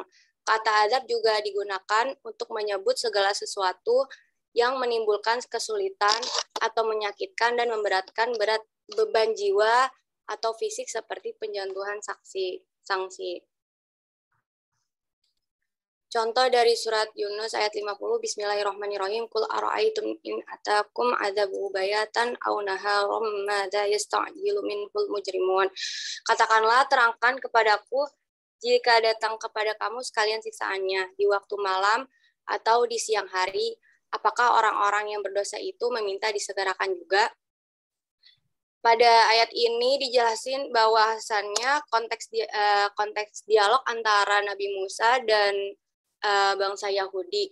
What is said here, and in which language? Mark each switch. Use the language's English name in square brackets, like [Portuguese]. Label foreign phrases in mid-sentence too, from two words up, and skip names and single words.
[Indonesian] Kata azab juga digunakan untuk menyebut segala sesuatu yang menimbulkan kesulitan atau menyakitkan dan memberatkan beban jiwa atau fisik seperti penjatuhan sanksi. [Arabic] Contoh dari surat Yunus ayat 50, بسم الله الرحمن الرحيم قل أرأيتم إن أتاكم عذابه بياتا أو نهارا ماذا يستعجل منه المجرمون. [Indonesian] Katakanlah, terangkan kepadaku jika datang kepada kamu sekalian siksaannya di waktu malam atau di siang hari, apakah orang-orang yang berdosa itu meminta disegerakan juga? Pada ayat ini dijelasin bahwasannya konteks dialog antara Nabi Musa dan bangsa Yahudi.